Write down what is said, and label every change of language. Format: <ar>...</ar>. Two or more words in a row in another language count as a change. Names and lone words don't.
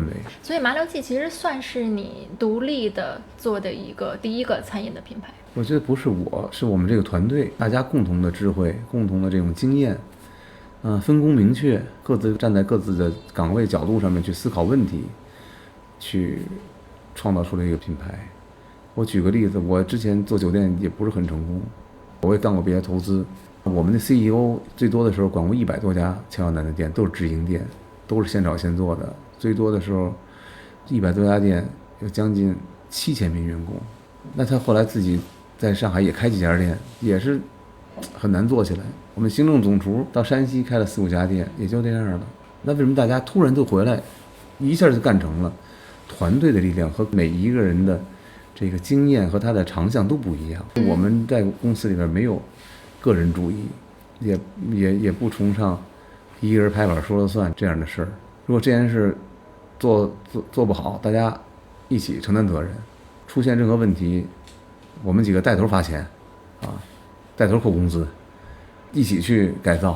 <zh>所以麻六記其實算是你獨立的做的第一個餐飲的品牌。我覺得不是我，是我們這個團隊，大家共同的智慧，共同的這種經驗，分工明確，各自站在各自的崗位角度上面去思考問題，去創造出了一個品牌。我舉個例子，我之前做酒店也不是很成功，我也幹過別的投資。我們的 CEO 最多的時候管過100多家乔小南的店，都是直營店，都是現炒现做的。最多的時候100多家店，有将近7000名員工。那他後來自己在上海也開幾家店，也是很難做起來。我們行政總廚到山西開了4、5家店，也就這樣了。那為什麼大家突然就回來，一下就幹成了？團隊的力量和每一個人的這個經驗和他的長項都不一樣。我們在公司裡邊沒有個人主義，也不崇尚一個人拍板說了算這樣的事兒。如果這件事做不好，大家一起承擔責任。出現任何問題，我們幾個帶頭發錢，帶頭扣工資，一起去改造。</zh>